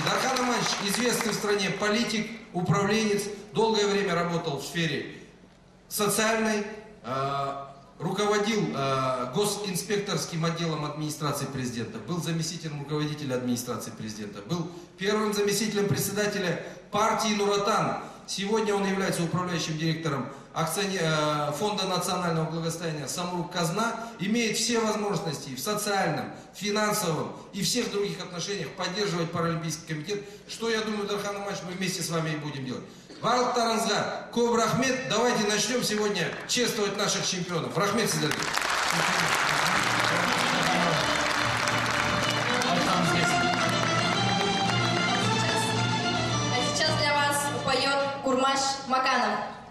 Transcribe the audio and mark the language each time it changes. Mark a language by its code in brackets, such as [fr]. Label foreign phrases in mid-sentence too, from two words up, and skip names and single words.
[ru] Дархан Аманович известный в стране политик, управленец, долгое время работал в сфере социальной, руководил госинспекторским отделом администрации президента, был заместителем руководителя администрации президента, был первым заместителем председателя партии Нур-Отан. Сегодня он является управляющим директором Фонда национального благосостояния Самрук-Казна, имеет все возможности в социальном, финансовом и всех других отношениях поддерживать Паралимпийский комитет, что, я думаю, Дархан Аманович, мы вместе с вами и будем делать. [kk] Барлықтарыңызға көп рахмет. [ru] Давайте начнем сегодня чествовать наших чемпионов. [kk] Рахмет сіздерге. [ru] А сейчас для вас поет Курмаш Маканов.